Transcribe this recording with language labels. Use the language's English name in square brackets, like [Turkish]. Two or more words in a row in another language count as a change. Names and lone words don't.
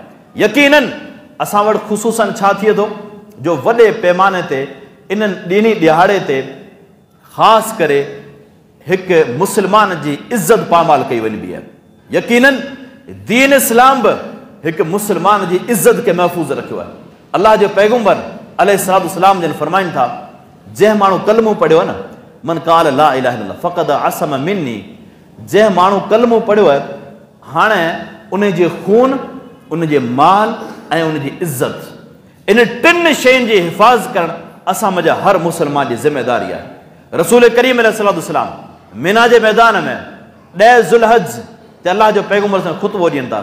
[Sindhi] यकीनन असां वटि ख़ुसूसन छा थिए थो जो वॾे पैमाने ते इन्हनि ॾींहीं ॾिहाड़े ते ख़ासि करे हिकु मुस्लमान जी इज़त पामाल कई वञिबी आहे। यकीनन दीन इस्लाम बि हिकु मुस्लमान जी इज़त खे महफ़ूज़ रखियो आहे। अलाह जो पैगम्बर अलैहिस्सलाम जन फरमाइनि था, जंहिं माण्हू कलमो पढ़ियो आहे न, [Arabic] من قال لا إله إلا الله فقد عصم مني, [Sindhi] जंहिं माण्हू कलमो पढ़ियो आहे हाणे उन जे खून, उन जे माल ऐं उन जी इज़त, इन 3 शयुनि जी हिफ़ाज़ करणु असां मुंहिंजा हर मुस्लमान जी ज़िम्मेदारी आहे। रसूल करीम अलैहिस्सलाम मिना जे मैदान में 10 ज़ुल्हज ते अलाह जो पैगम्बर सां ख़ुतबो ॾियनि था।